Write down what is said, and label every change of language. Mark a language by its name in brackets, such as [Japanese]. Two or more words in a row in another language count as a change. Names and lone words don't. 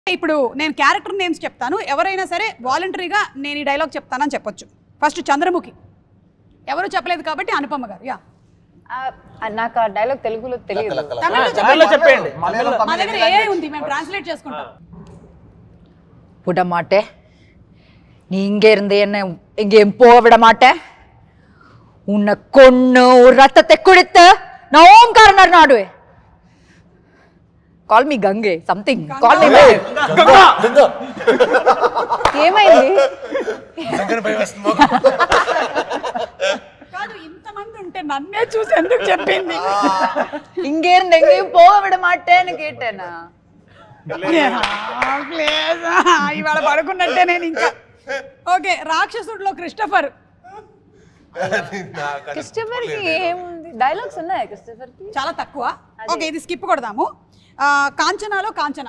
[Telugu] ఇప్పుడు నేను [English] character names [Telugu] చెప్తాను, ఎవరైనా సరే వాలంటరీగా నేను ఈ డైలాగ్ చెప్తానని చెప్పొచ్చు. ఫస్ట్ చంద్రముఖి, ఎవరు చెప్పలేదు కాబట్టి అనుపమ గారు. యా, నాకు ఆ డైలాగ్ తెలుగులో తెలియదు. తమిళ్లో చెప్పండి. మా దగ్గర ఏఐ ఉంది, మేము ట్రాన్స్లేట్ చేసుకుంటాం. [Tamil] விட மாட்டேன், நீ இங்க இருந்து என்ன எங்கேயும் போக விட மாட்டேன். உன்னை கொன்னு ரத்தத்தை குடித்து நான் ஓம்காரனர் நாடுவேன். [English] Call me Gange something, call me ఏమైంది? [Telugu] కాదు, ఇంతమంది ఉంటే నన్నే చూసి ఎందుకు చెప్పింది? [Tamil] இங்கே இருந்து எங்கேயும் போக விட மாட்டேன்னு கேட்டேనా? [Telugu] ఇవాళ పడుకున్నట్టే నేను ఇంకా. ఓకే, రాక్షసుడిలో క్రిస్టఫర్. క్రిస్టఫర్ కి ఏముంది? డైలాగ్స్ ఉన్నాయా క్రిస్టఫర్ కి? చాలా తక్కువ. ఓకే, ఇది స్కిప్ కొడదాము. కాంచనాలో కాంచన.